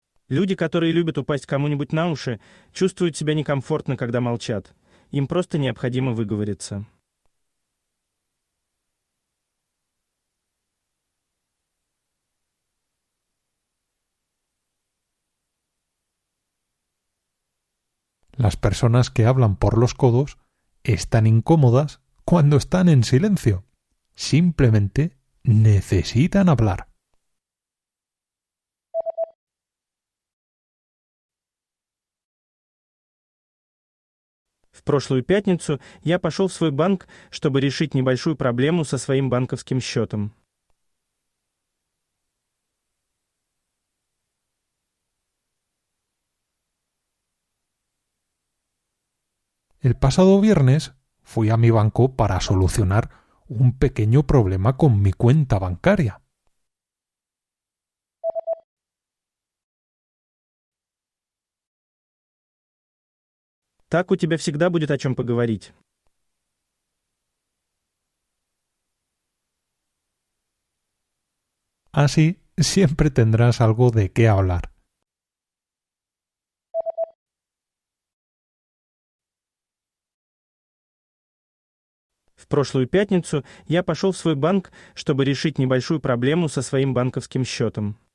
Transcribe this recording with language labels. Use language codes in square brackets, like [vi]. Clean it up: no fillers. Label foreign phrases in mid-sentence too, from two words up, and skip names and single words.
[ru] Люди, которые любят упасть кому-нибудь на уши, чувствуют себя некомфортно, когда молчат. Им просто необходимо выговориться. [es] Las personas que hablan por los codos están incómodas cuando están en silencio. Simplemente necesitan hablar. [ru] В прошлую пятницу я пошел в свой банк, чтобы решить небольшую проблему со своим банковским счетом. [es] El pasado viernes fui a mi banco para solucionar un pequeño problema con mi cuenta bancaria. [ru] Так у тебя всегда будет о чем поговорить. [es] Así siempre tendrás algo de qué hablar. [ru] В прошлую пятницу я пошел в свой банк, чтобы решить небольшую проблему со своим банковским счетом.